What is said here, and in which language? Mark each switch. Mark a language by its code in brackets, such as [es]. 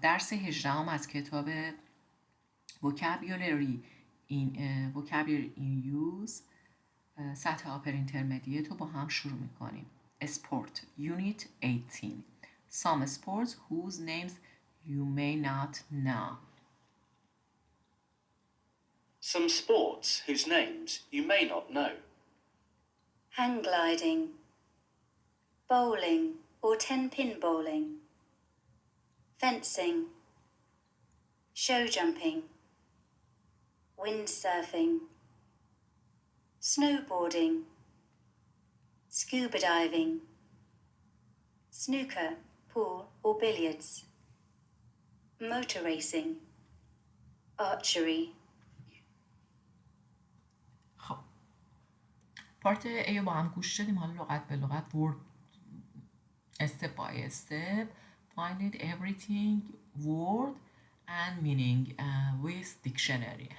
[fa] درس 18 از کتاب Vocabulary in Use سطح آپر اینترمدیت رو با هم شروع میکنیم. [en] Sport Unit 18 Some sports whose names you may not know. Some sports whose names you may not know. Hang gliding, bowling or 10-pin bowling, fencing, show jumping, windsurfing, snowboarding, scuba diving, snooker, pool or billiards, motor racing, archery. [fa] خب پارت A رو با هم گوش دادیم. حالا لغت به لغت [en] word step by step find it everything word and meaning with dictionary.